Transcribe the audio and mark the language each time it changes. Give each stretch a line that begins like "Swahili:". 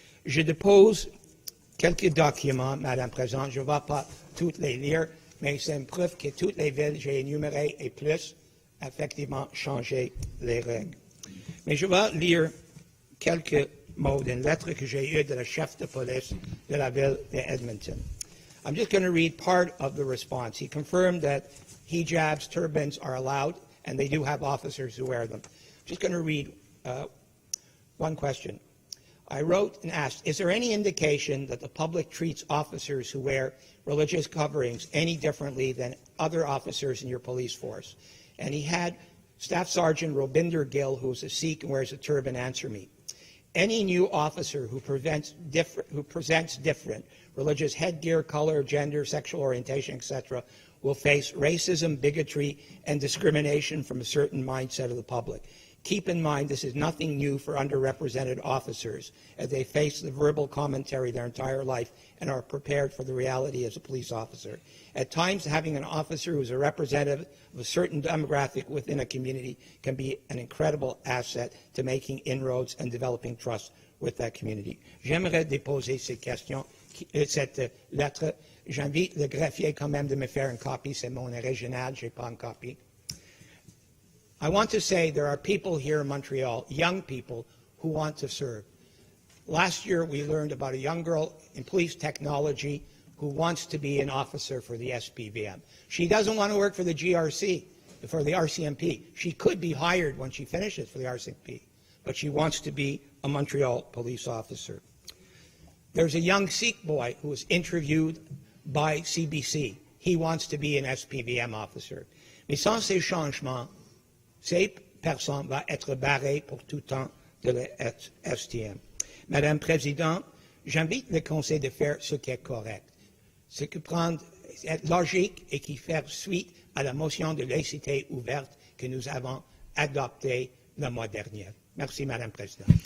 French: Je dépose quelques documents, Madame la Présidente. Je ne vais pas toutes les lire, mais c'est une preuve que toutes les villes que j'ai énumérées et plus, effectivement, changé les règles. Mais je vais lire quelques mots d'une lettre que j'ai eue de la chef de police de la ville d'Edmonton.
English: I'm just going to read part of the response. He confirmed that hijabs, turbans are allowed, and they do have officers who wear them. I'm just going to read one question. I wrote and asked, is there any indication that the public treats officers who wear religious coverings any differently than other officers in your police force? And he had Staff Sergeant Robinder Gill, who's a Sikh and wears a turban, answer me. Any new officer who presents different religious headgear, color, gender, sexual orientation, etc., will face racism, bigotry, and discrimination from a certain mindset of the public. Keep in mind, this is nothing new for underrepresented officers, as they face the verbal commentary their entire life and are prepared for the reality as a police officer. At times, having an officer who is a representative of a certain demographic within a community can be an incredible asset to making inroads and developing trust with that community.
French: J'aimerais déposer cette lettre. J'invite le greffier quand même de me faire une copie. C'est mon original, je n'ai pas une copie.
English: I want to say there are people here in Montreal, young people, who want to serve. Last year, we learned about a young girl in police technology who wants to be an officer for the SPVM. She doesn't want to work for the GRC, for the RCMP. She could be hired when she finishes for the RCMP, but she wants to be a Montreal police officer. There's a young Sikh boy who was interviewed by CBC. He wants to be an SPVM officer.
French: Mais sans ces changements, ces personnes vont être barrées pour tout temps de la STM. Madame la Présidente, j'invite le Conseil de faire ce qui est correct, ce qui est logique et qui fait suite à la motion de laïcité ouverte que nous avons adoptée le mois dernier. Merci, Madame la Présidente.